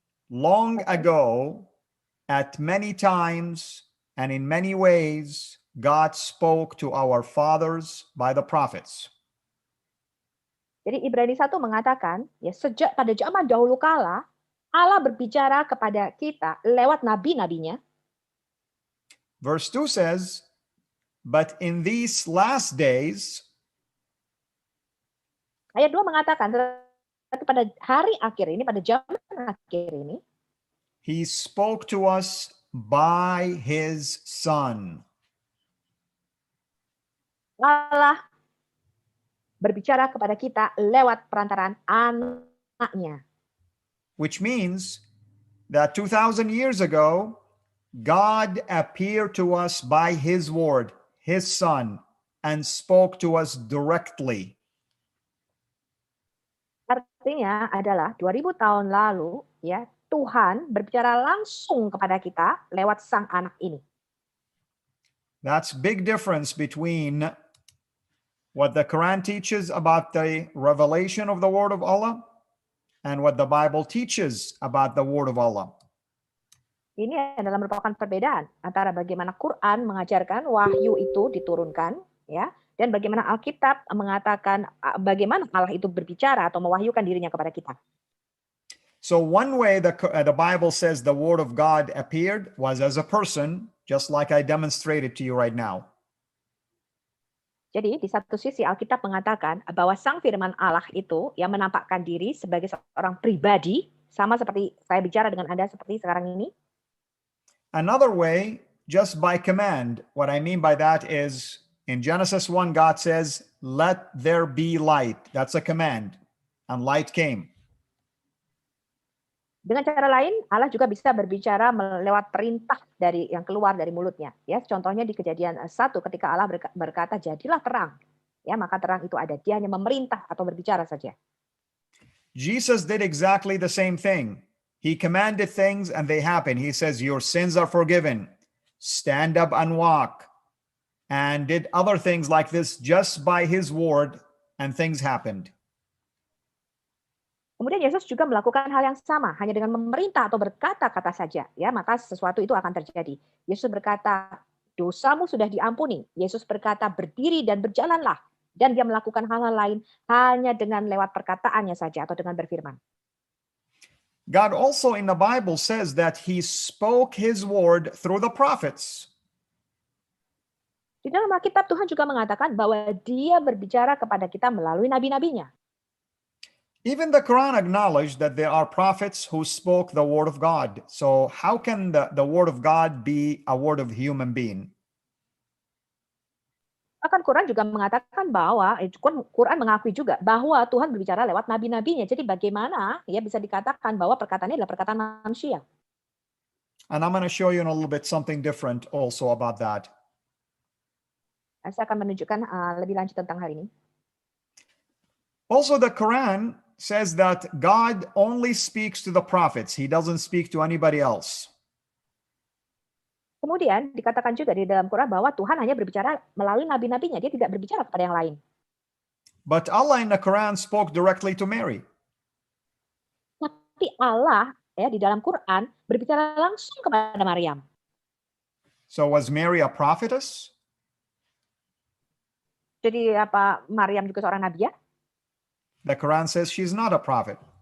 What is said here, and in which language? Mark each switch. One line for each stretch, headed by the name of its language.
English: Long ago, at many times and in many ways, God spoke to our fathers by the prophets.
Indonesian: Jadi Ibrani 1 mengatakan, ya sejak pada zaman dahulu kala, Allah berbicara kepada kita lewat nabi-nabinya.
English: Verse 2 says, but in these last days,
Indonesian: Ayat 2 mengatakan, tetapi pada hari akhir ini, pada zaman akhir ini,
English: he spoke to us by his son.
Indonesian: Allah berbicara kepada kita lewat perantaraan anaknya.
English: Which means that 2,000 years ago, God appeared to us by his word, his son, and spoke to us directly.
Indonesian: Artinya adalah 2000 tahun lalu, ya, Tuhan berbicara langsung kepada kita lewat sang anak ini.
English: That's big difference between what the Quran teaches about the revelation of the word of Allah and what the Bible teaches about the word of Allah.
Indonesian: Ini adalah merupakan perbedaan antara bagaimana Quran mengajarkan wahyu itu diturunkan, ya, dan bagaimana Alkitab mengatakan bagaimana Allah itu berbicara atau mewahyukan dirinya kepada kita.
English: So one way the Bible says the word of God appeared was as a person, just like I demonstrated to you right now.
Indonesian: Jadi di satu sisi Alkitab mengatakan bahwa sang firman Allah itu yang menampakkan diri sebagai seorang pribadi, sama seperti saya bicara dengan Anda seperti sekarang ini.
English: Another way, just by command. What I mean by that is in Genesis 1, God says, let there be light. That's a command. And light came.
Indonesian: Dengan cara lain, Allah juga bisa berbicara lewat perintah dari yang keluar dari mulutnya. Ya, contohnya di Kejadian 1 ketika Allah berkata, jadilah terang. Ya, maka terang itu ada. Dia hanya memerintah atau berbicara saja.
English: Jesus did exactly the same thing. He commanded things and they happened. He says, your sins are forgiven. Stand up and walk. And did other things like this just by his word, and things happened.
Indonesian: Kemudian Yesus juga melakukan hal yang sama, hanya dengan memerintah atau berkata-kata saja, ya, maka sesuatu itu akan terjadi. Yesus berkata, dosamu sudah diampuni. Yesus berkata, berdiri dan berjalanlah. Dan dia melakukan hal-hal lain hanya dengan lewat perkataannya saja atau dengan berfirman.
English: God also in the Bible says that he spoke his word through the prophets.
Indonesian: Di dalam Alkitab Tuhan juga mengatakan bahwa dia berbicara kepada kita melalui nabi-nabinya.
English: Even the Quran acknowledged that there are prophets who spoke the word of God. So how can the word of God be a word of human being?
Indonesian: Bahkan Quran juga mengatakan bahwa, Quran mengakui juga bahwa Tuhan berbicara lewat nabi-nabinya. Jadi bagaimana ya bisa dikatakan bahwa perkataannya adalah perkataan manusia.
English: And I'm going to show you in a little bit something different also about that.
Indonesian: Saya akan menunjukkan lebih lanjut tentang hal ini.
English: Also, the Quran says that God only speaks to the prophets. He doesn't speak to anybody else.
Indonesian: Kemudian dikatakan juga di dalam Quran bahwa Tuhan hanya berbicara melalui nabi-nabinya. Dia tidak berbicara kepada yang lain.
English: But Allah in the Quran spoke directly to Mary.
Indonesian: Tapi Allah ya di dalam Quran berbicara langsung kepada Maryam.
English: So was Mary a prophetess?
Indonesian: Jadi apa Maryam juga seorang nabi ya?
English: The Quran says she's not a prophet.